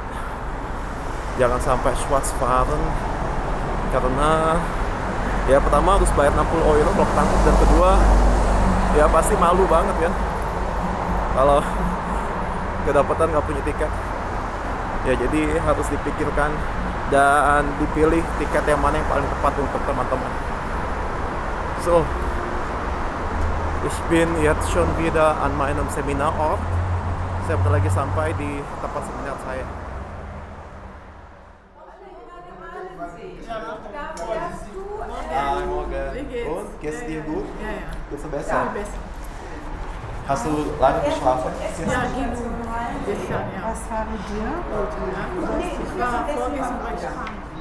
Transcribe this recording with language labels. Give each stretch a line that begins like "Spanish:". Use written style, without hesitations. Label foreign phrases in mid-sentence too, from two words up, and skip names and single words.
Indonesian: Jangan sampai Schwarzfahren, karena ya pertama harus bayar 60 euro kalau ketangkep, dan kedua ya pasti malu banget kan kalau kedapatan nggak punya tiket. Ya jadi harus dipikirkan dan dipilih tiket yang mana yang paling tepat untuk teman-teman.
German: So, ich bin jetzt schon wieder an meinem Seminarort.
Indonesian: Saya bentar lagi sampai di tempat seminar saya.
German: Morgen. Und, geht's dir gut? Ja, ja. Geht's dir besser? Ja, besser. Hast du lange geschlafen? Ja, geht so. Gestern, ja. Was haben wir? Ja, ich war vorgestern bei Strand.